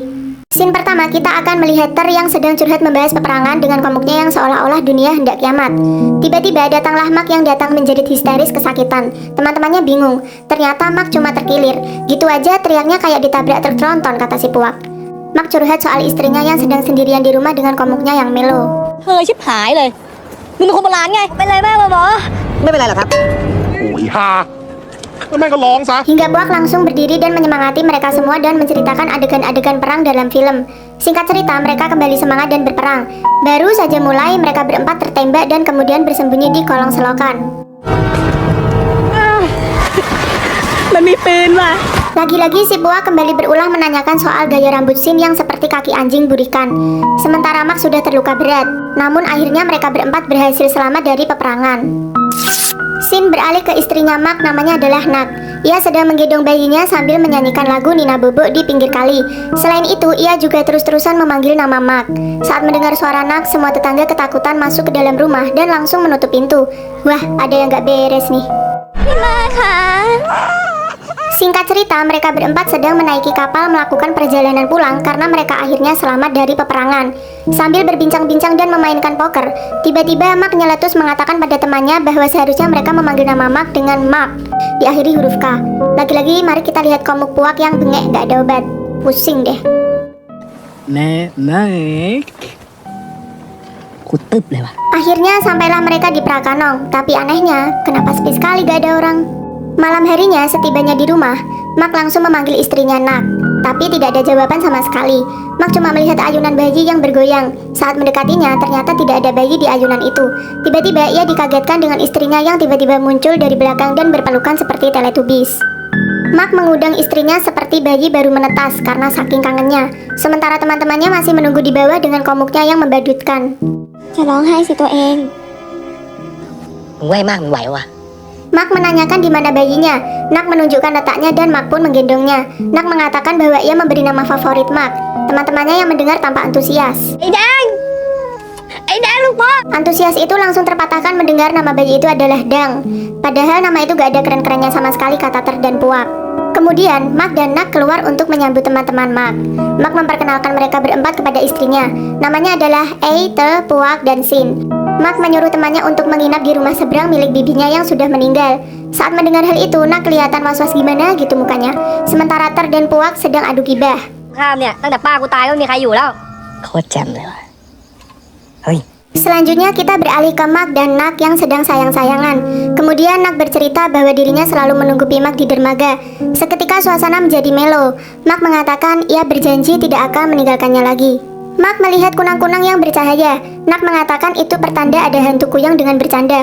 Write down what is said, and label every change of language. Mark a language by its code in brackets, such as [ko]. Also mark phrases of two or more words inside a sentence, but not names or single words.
[id] Scene pertama, kita akan melihat Ter yang sedang curhat membahas peperangan dengan komuknya yang seolah-olah dunia hendak kiamat. Tiba-tiba datanglah Mark yang datang menjerit histeris kesakitan. Teman-temannya bingung, ternyata Mark cuma terkilir. Gitu aja teriaknya kayak ditabrak truk tronton, kata si Puak. Mark curhat soal istrinya yang sedang sendirian di rumah dengan komuknya yang melo. [th] ชิบหายเลยมึงเป็นคนโบราณไงเป็นไรมากหมอไม่เป็นไรหรอกครับ โอ้ยฮาแล้วแม่งก็ร้องซะ [id] Hingga Puak langsung berdiri dan menyemangati mereka semua dan menceritakan adegan-adegan perang dalam film. Singkat cerita, mereka kembali semangat dan berperang. Baru saja mulai, mereka berempat tertembak dan kemudian bersembunyi di kolong selokan. [th] มันมีปืนว่ะ [id] Lagi-lagi si Puak kembali berulang menanyakan soal gaya rambut Shin yang seperti kaki anjing burikan. Sementara Mark sudah terluka berat. Namun akhirnya mereka berempat berhasil selamat dari peperangan. Shin beralih ke istrinya Mark, namanya adalah Nak. Ia sedang menggendong bayinya sambil menyanyikan lagu Nina Bobo di pinggir kali. Selain itu, ia juga terus-terusan memanggil nama Mark. Saat mendengar suara Nak, semua tetangga ketakutan masuk ke dalam rumah dan langsung menutup pintu. Wah, ada yang gak beres nih. [th] พี่มาค่ะ [id] Singkat cerita, mereka berempat sedang menaiki kapal melakukan perjalanan pulang karena mereka akhirnya selamat dari peperangan. Sambil berbincang-bincang dan memainkan poker, tiba-tiba Mark nyeletus mengatakan pada temannya bahwa seharusnya mereka memanggil nama Mark dengan Mark, diakhiri huruf K. Lagi-lagi mari kita lihat komuk Puak yang bengek gak ada obat. Pusing deh. [th] แม่แม่กูตึบเลยว่ะ [id] Akhirnya sampailah mereka di Prakanong, tapi anehnya, kenapa sepi sekali gak ada orang? Malam harinya, setibanya di rumah, Mark langsung memanggil istrinya Nak, tapi tidak ada jawaban sama sekali. Mark cuma melihat ayunan bayi yang bergoyang. Saat mendekatinya, ternyata tidak ada bayi di ayunan itu. Tiba-tiba ia dikagetkan dengan istrinya yang tiba-tiba muncul dari belakang dan berpelukan seperti Teletubbies. Mark mengundang istrinya seperti bayi baru menetas karena saking kangennya. Sementara teman-temannya masih menunggu di bawah dengan komuknya yang membadutkan. [th] จะร้องไห้สิตัวเอง มึงไวมากมึงไหววะ [id] Mark menanyakan di mana bayinya. Nak menunjukkan letaknya dan Mark pun menggendongnya. Nak mengatakan bahwa ia memberi nama favorit Mark. Teman-temannya yang mendengar tampak antusias. [th] ไอ้แดงลูกพ่อ [id] Antusias itu langsung terpatahkan mendengar nama bayi itu adalah Dang. Padahal nama itu gak ada keren-kerennya sama sekali, kata Ter dan Puak. Kemudian Mark dan Nak keluar untuk menyambut teman-teman Mark. Mark memperkenalkan mereka berempat kepada istrinya. Namanya adalah Ei, Te, Puak, dan Shin. Mark menyuruh temannya untuk menginap di rumah seberang milik bibinya yang sudah meninggal. Saat mendengar hal itu, Nak kelihatan was-was gimana gitu mukanya. Sementara Ter dan Puak sedang adu gibah. [th] ข้ามเนี่ยตั้งแต่ป้ากูตายก็ไม่มีใครอยู่แล้วโคตรแจ่มเลยว่ะเฮ้ย [id] Selanjutnya kita beralih ke Mark dan Nak yang sedang sayang-sayangan. Kemudian Nak bercerita bahwa dirinya selalu menunggu Mark di dermaga. Seketika suasana menjadi melo. Mark mengatakan ia berjanji tidak akan meninggalkannya lagi. Mark melihat kunang-kunang yang bercahaya. Nak mengatakan itu pertanda ada hantu kuyang dengan bercanda.